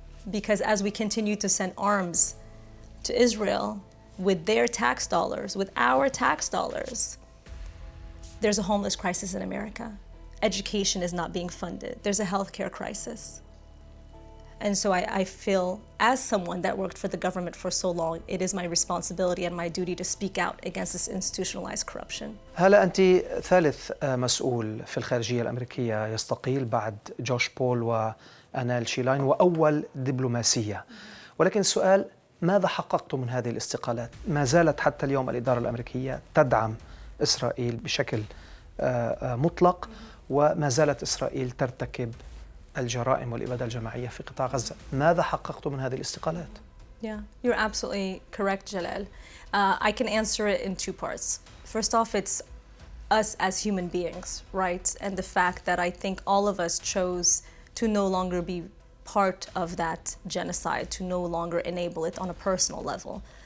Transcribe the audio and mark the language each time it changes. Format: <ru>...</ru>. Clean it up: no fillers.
<en>Because as we continue to send arms to Israel with their tax dollars, with our tax dollars, there's a homeless crisis in America. Education is not being funded. There's a healthcare crisis. And so I feel, as someone that worked for the government for so long, it is my responsibility and my duty to speak out against this institutionalized corruption.</en> <ar>هلا أنت ثالث مسؤول في الخارجية الأمريكية يستقيل بعد جوش بول وأنال شيلاين، وأول دبلوماسية. ولكن السؤال، ماذا حققتم من هذه الاستقالات؟ ما زالت حتى اليوم الإدارة الأمريكية تدعم إسرائيل بشكل مطلق، وما زالت إسرائيل ترتكب الجرائم والإبادة الجماعية في قطاع غزة. ماذا حققتم من هذه الاستقالات؟</ar> <en>Yeah, you're absolutely correct, Jalal. I can answer it in two parts. First off, it's us as human beings, right? And the fact that I think all of us chose to no longer be part of that genocide, to no longer enable it on a personal level.</en>